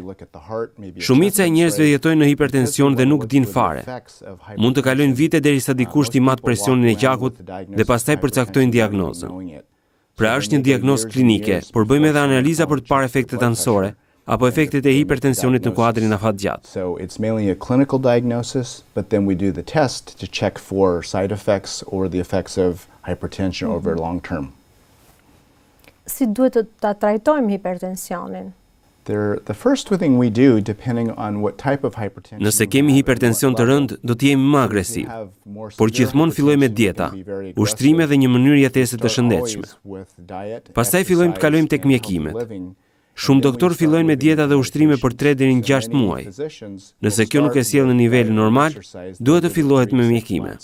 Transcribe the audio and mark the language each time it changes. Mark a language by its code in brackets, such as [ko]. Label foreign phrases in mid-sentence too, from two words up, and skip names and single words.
[sq] Shumica e njerëzve jetojnë në hipertension dhe nuk dinë fare. Mund të kalojnë vite derisa dikush t'i mat presionin e gjakut dhe pastaj përcaktojnë diagnozën. Pra është një diagnozë klinike, por bëjmë edhe analiza për të parë efektet anësore, apo efektet e hipertensionit në kuadrin afatgjat. [en] So it's mainly a clinical diagnosis, but then we do the test to check for side effects or the effects of hypertension over long term. [sq] Si duhet ta trajtojmë hipertensionin? [en] The first thing we do, depending on what type of hypertension. [sq] Nëse kemi hipertension të rënd, do të jemi më agresiv. Por gjithmonë fillojmë me dieta, ushtrime dhe një mënyrë jetese të shëndetshme. Pastaj fillojmë të kalojmë tek mjekimet. Shumë doktorë fillojnë me dieta dhe ushtrime për 3 deri në 6 muaj. Nëse kjo nuk e sjell në nivelin normal, duhet të fillohet me mjekime.